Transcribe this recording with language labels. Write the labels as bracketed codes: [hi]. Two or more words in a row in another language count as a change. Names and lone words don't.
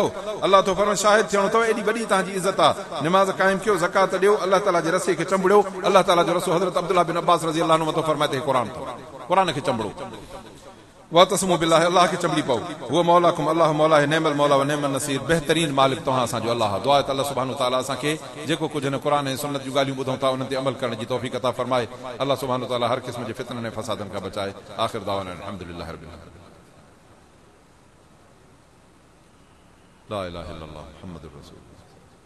[sd] अल्लाह तो फरमाए शाहिद थियणो अथव, एॾी वॾी तव्हांजी इज़त आहे। निमाज़ क़ाइम कयो, ज़कात ॾियो, अल्लाह ताला जे रस्ते खे चंबड़ियो। अल्लाह ताला जो रसूल हज़रत अब्दुल्लाह बिन अब्बास [ar] رضي الله عنه [sd] फरमाए त क़ुरान अथव, क़ुरान खे चंबड़ो। [ar] واعتصموا بالله, [sd] अल्लाह खे चंबड़ी पओ। [ar] هو مولاكم, [sd] अल्लाह मौला है, [ar] نعم المولى ونعم النصير, [sd] बहितरीन मालिक तव्हां असांजो अल्लाह। दुआ आहे त अल्लाह [ar] سبحانه وتعالى [sd] असांखे जेको कुझु हिन क़ुरान ऐं सुन्नत जूं ॻाल्हियूं ॿुधूं था उन्हनि ते अमल करण जी तौफ़ीक़ अता फरमाए। अल्लाह [ar] سبحانه وتعالى [sd] हर क़िस्म जे फितननि ऐं फ़सादनि खां बचाए। [ar] آخر دعوانا الحمد لله رب العالمين لا إله إلا الله محمد رسول الله.